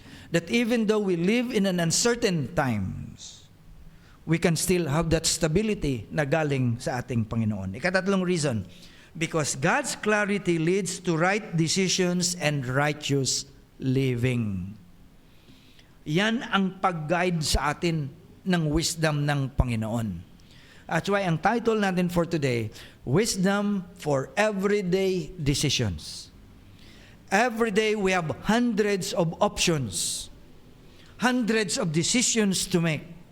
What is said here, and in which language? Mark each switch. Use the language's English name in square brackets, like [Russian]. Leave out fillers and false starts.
[English] That even though we live in an uncertain times, we can still have that stability [Filipino] na galing sa ating Panginoon. [English] Ikatatlong reason, because God's clarity leads to right decisions and righteous living. [Filipino] Yan ang pag-guide sa atin ng wisdom ng Panginoon. [English] That's why [Filipino] ang title natin [English] for today, Wisdom for Everyday Decisions. Every day we have hundreds of options, hundreds of decisions to make.